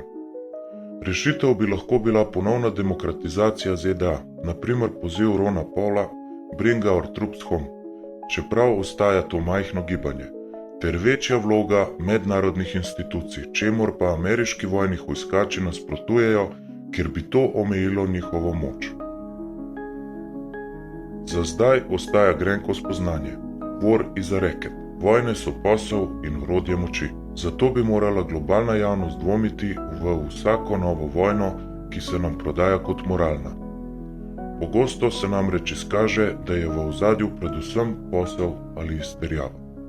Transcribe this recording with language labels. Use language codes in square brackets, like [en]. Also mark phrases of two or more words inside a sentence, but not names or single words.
[sl] Rešitev bi lahko bila ponovna demokratizacija ZDA, naprimer poziv Rona Paula [en] Bring our troops home, [sl] čeprav ostaja to majhno gibanje, ter večja vloga mednarodnih institucij, čemur pa ameriški vojni hujskači nasprotujejo, ker bi to omejilo njihovo moč. Za zdaj ostaja grenko spoznanje. [en] War is a racket. [sl] Vojne so posel in orodje moči. Zato bi morala globalna javnost dvomiti v vsako novo vojno, ki se nam prodaja kot moralna. Pogosto se namreč izkaže, da je v ozadju predvsem posel ali izterjava.